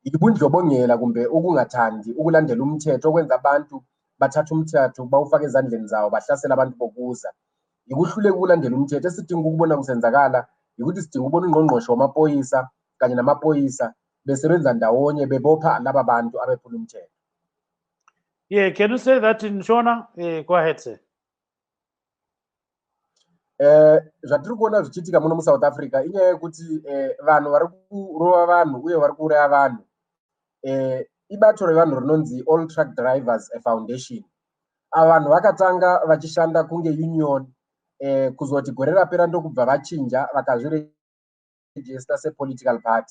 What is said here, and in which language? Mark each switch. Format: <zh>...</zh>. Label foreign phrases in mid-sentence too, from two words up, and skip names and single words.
<zu>Ibundlobongela kumbe ukungathandi ukulandela umthetho okwenza abantu bathatha umthetho bawufaka ezandleni zawo bahlasela abantu bokuza. Ikuhluleka ukulandela umthetho. Esidinga ukubona kusenzakala ukuthi sidinga ukubona ungqongqoshe wamaphoyisa kanye namaphoyisa besebenza ndawonye bebopha laba bantu abephula umthetho.</zu> <en>Yeah, can you say that in Shona? Go ahead, sir.</en> <sn>Zvatiri kuona zvichiitika muno muSouth Africa inyaya yekuti vanhu vari kurova vanhu uye vari kuuraya vanhu. Ibato revanhu rinonzi All Truck Drivers Foundation. Vanhu vakatanga vachishanda kunge union kuzoti gore rapera ndokubva vachinja vakazvirejista sepolitical party.</sn>